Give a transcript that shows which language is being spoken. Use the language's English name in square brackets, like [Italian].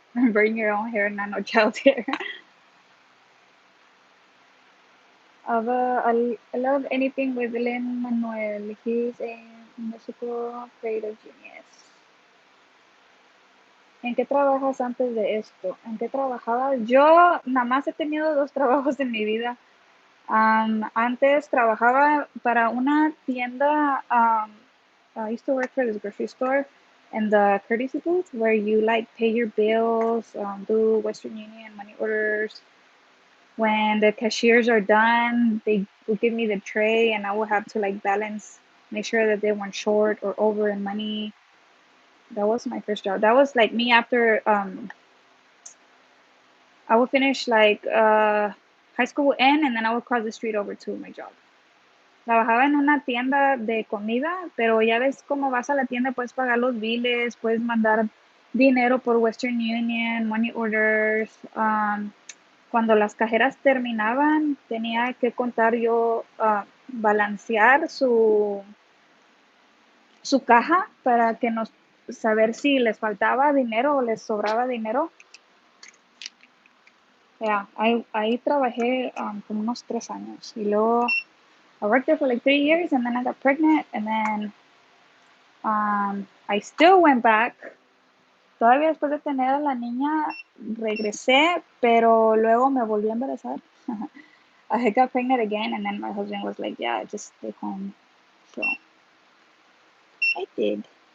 [English] Bring your own hair, nano child hair. I love anything with Lin Manuel. He's a musical creative genius. [Spanish] ¿En qué trabajas antes de esto? ¿En qué trabajaba? Yo nada más he tenido dos trabajos en mi vida. Antes trabajaba para una tienda. [English] I used to work for this grocery store and the courtesy booth where you like pay your bills, do Western Union money orders. When the cashiers are done, they will give me the tray, and I will have to like balance, make sure that they weren't short or over in money. That was my first job. That was like me after I would finish like high school would end and then I would cross the street over to my job. [Spanish] Trabajaba en una tienda de comida, pero ya ves cómo vas a la tienda, puedes pagar los biles, puedes mandar dinero por Western Union, money orders. Cuando las cajeras terminaban, tenía que contar yo, balancear su caja para que nos saber si les faltaba dinero o les sobraba dinero. [English] Yeah, [Spanish] ahí trabajé como unos 3 años y luego [English] I worked there for like 3 years and then I got pregnant and then I still went back. [Spanish] Todavía después de tener a la niña regresé, pero luego me volví a embarazar. [English] I got pregnant again and then my husband was like, yeah, just stay home. So I did.